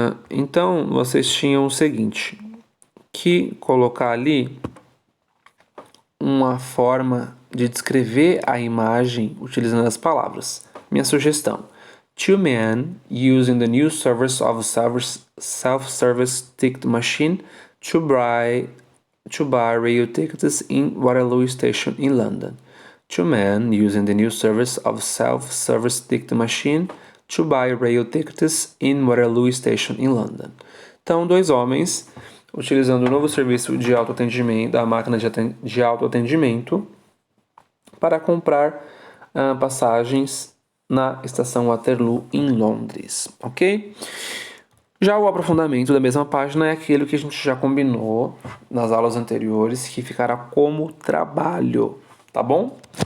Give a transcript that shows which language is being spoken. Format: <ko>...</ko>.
<pt>Então, vocês tinham o seguinte, que colocar ali uma forma de descrever a imagem utilizando as palavras. Minha sugestão:</pt> <en>two men using the new service of a self-service ticket machine to buy rail tickets in Waterloo Station in London. Two men using the new service of self-service ticket machine to buy rail tickets in Waterloo Station in London.</en> <pt>Então, dois homens utilizando o novo serviço de autoatendimento, da máquina de autoatendimento, para comprar passagens na estação Waterloo em Londres, ok? Já o aprofundamento da mesma página é aquilo que a gente já combinou nas aulas anteriores, que ficará como trabalho, tá bom?</pt>